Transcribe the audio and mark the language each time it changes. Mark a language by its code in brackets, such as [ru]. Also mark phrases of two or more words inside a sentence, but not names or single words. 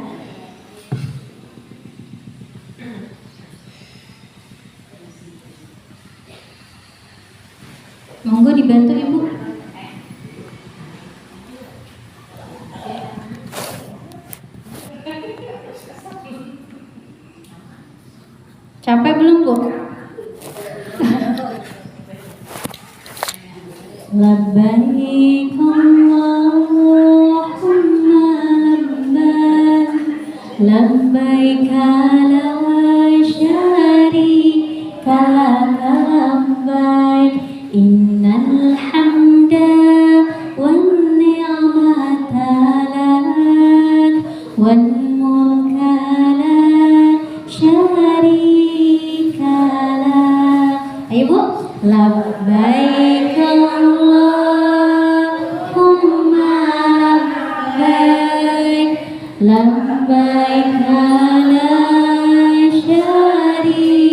[jv] Monggo dibantu Ibu. [id] Capek belum Bu? [ar] لبيك اللهم لبيك لبيك لا شريك لك لبيك إن الحمد والنعمة لك والملك لا شريك لك. [id] Ayo Bu, [ar] لبيك لبيك لا شريك